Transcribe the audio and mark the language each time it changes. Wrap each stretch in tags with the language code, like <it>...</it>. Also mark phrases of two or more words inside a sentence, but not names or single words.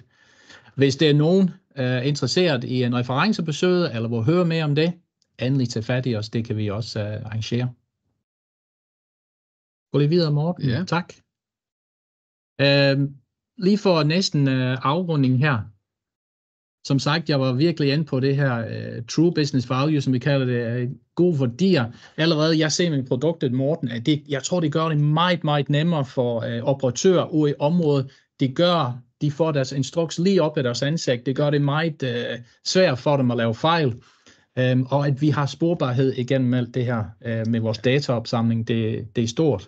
<da>Hvis der er nogen interesseret i en referencebesøg, eller vil høre mere om det, endelig tage fat i os, det kan vi også arrangere. Gå lige videre, Morten. Ja. Tak. Lige for næsten afrunding her, som sagt, jeg var virkelig inde på det her</da> <en>true business value,</en> <da>som vi kalder det, gode værdier. Allerede, jeg ser med produktet, Morten, at jeg tror, det gør det meget, meget nemmere for operatører ude i området. De får deres instruks lige op af deres ansigt. Det gør det meget svært for dem at lave fejl. Og at vi har sporbarhed igennem alt det her med vores dataopsamling, det er stort.</da>